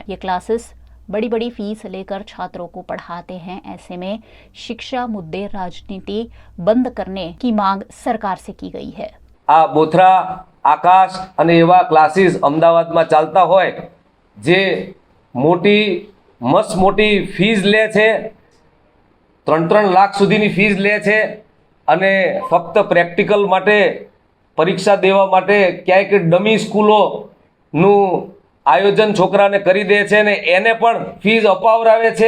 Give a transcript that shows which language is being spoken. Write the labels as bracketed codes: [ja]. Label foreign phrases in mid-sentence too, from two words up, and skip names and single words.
[hi] ये क्लासेस बड़ी बड़ी फीस लेकर छात्रों को पढ़ाते हैं। ऐसे में शिक्षा मुद्दे राजनीति बंद करने की मांग सरकार से की गई है। [gu] આ બોથરા, આકાશ અને એવા ક્લાસીસ અમદાવાદ મેં ચાલતા હોય જે મોટી મસ્ત મોટી ફીસ લે છે, 3-3 લાખ સુધીની ફીસ લે છે અને ફક્ત પ્રેક્ટિકલ માટે પરીક્ષા દેવા માટે ક્યાંક ડમી સ્કૂલોનું આયોજન છોકરાને કરી દે છે ને એને પણ ફીસ અપાવરાવે છે।